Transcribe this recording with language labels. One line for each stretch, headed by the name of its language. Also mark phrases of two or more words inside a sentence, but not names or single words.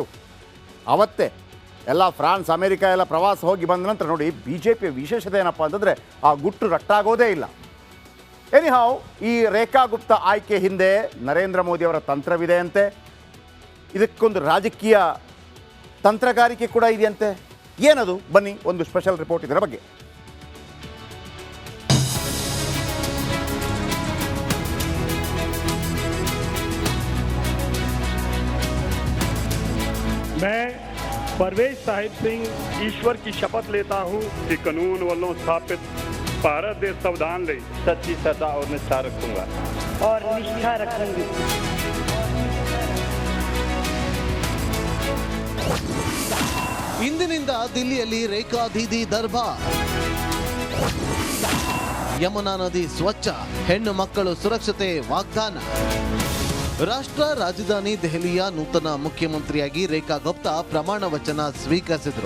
Kannada: ಅವತ್ತೇ ಎಲ್ಲ ಫ್ರಾನ್ಸ್ ಅಮೇರಿಕ ಎಲ್ಲ ಪ್ರವಾಸ ಹೋಗಿ ಬಂದ ನಂತರ ನೋಡಿ ಬಿ ಜೆ ಪಿಯ ವಿಶೇಷತೆ ಏನಪ್ಪ ಅಂತಂದರೆ ಆ ಗುಟ್ಟು ರಟ್ಟಾಗೋದೇ ಇಲ್ಲ. ಎನಿಹಾವ್ ಈ ರೇಖಾ ಗುಪ್ತಾ ಆಯ್ಕೆ ಹಿಂದೆ ನರೇಂದ್ರ ಮೋದಿಯವರ ತಂತ್ರವಿದೆ ಅಂತೆ. ಇದಕ್ಕೊಂದು ರಾಜಕೀಯ ತಂತ್ರಗಾರಿಕೆ ಕೂಡ ಇದೆಯಂತೆ. ಏನದು ಬನ್ನಿ ಒಂದು
English: special report
Kannada: ಇದರ ಬಗ್ಗೆ.
Hindi: मैं परवेज साहिब सिंह ईश्वर की शपथ लेता हूं कि कानून वालों स्थापित भारत देश संविधान ले सच्ची श्रद्धा और निष्ठा रखूंगा और निष्ठा रखूंगी।
Kannada: ಇಂದಿನಿಂದ ದಿಲ್ಲಿಯಲ್ಲಿ ರೇಖಾ ದೀದಿ ದರ್ಬಾರ್. ಯಮುನಾ ನದಿ ಸ್ವಚ್ಛ, ಹೆಣ್ಣು ಮಕ್ಕಳು ಸುರಕ್ಷತೆ ವಾಗ್ದಾನ. ರಾಷ್ಟ್ರ ರಾಜಧಾನಿ ದೆಹಲಿಯ ನೂತನ ಮುಖ್ಯಮಂತ್ರಿಯಾಗಿ ರೇಖಾ ಗುಪ್ತಾ ಪ್ರಮಾಣ ವಚನ ಸ್ವೀಕರಿಸಿದರು.